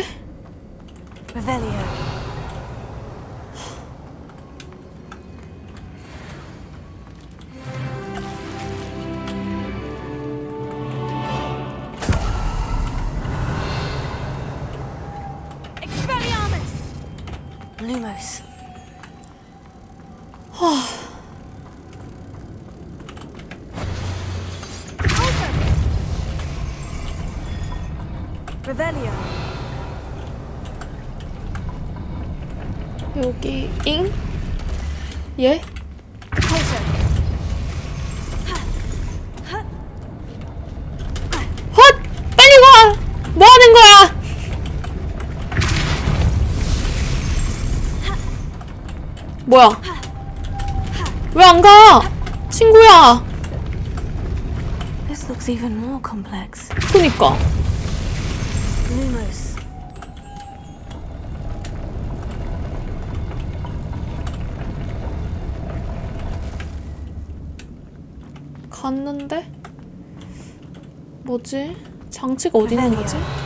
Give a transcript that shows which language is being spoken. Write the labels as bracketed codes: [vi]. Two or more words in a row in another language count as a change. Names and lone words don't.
[la] Revelio. Expelliarmus. Lumos. Revelio. [ko] 여기 잉? 예? 헛! 빨리 와! 뭐 하는 거야? 뭐야? 왜 안 가? 친구야. [en] This looks even more complex. [ko] 그니까. Lumos. 갔는데? 뭐지? 장치가 어디 있는 거지?